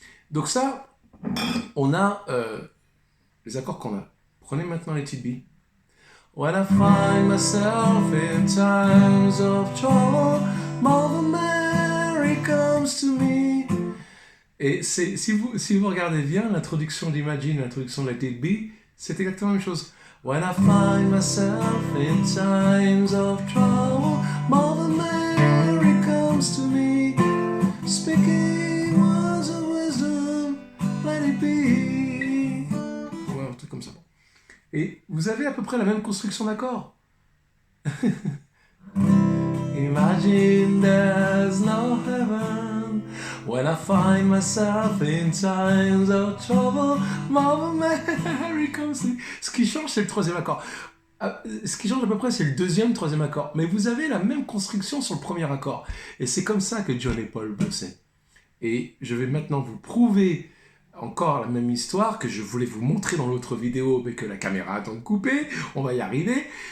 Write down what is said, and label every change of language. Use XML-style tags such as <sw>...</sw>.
<fr>Donc ça, on a les accords qu'on a. Prenez maintenant les Let It Be.</fr> <en>When I find myself in times of trouble, Mother Mary comes</en> <fr>Et si vous regardez bien l'introduction d'Imagine, l'introduction de Let It Be, c'est exactement la même chose.</fr> <en>When I find myself in times of trouble, Mother Mary comes to me, speaking words of wisdom, let it be.</en> <fr>Ouais, un truc comme ça. Et vous avez à peu près la même construction d'accords.</fr> <en>Imagine there's no heaven. When I find myself in times of trouble, Mother Mary comes to me.</en> <fr>Ce qui change, c'est le troisième accord. Ce qui change à peu près, c'est le deuxième, troisième accord. Mais vous avez la même construction sur le premier accord. Et c'est comme ça que John et Paul bossaient. Et je vais maintenant vous prouver encore la même histoire que je voulais vous montrer dans l'autre vidéo, mais que la caméra a donc coupé. On va y arriver.</fr>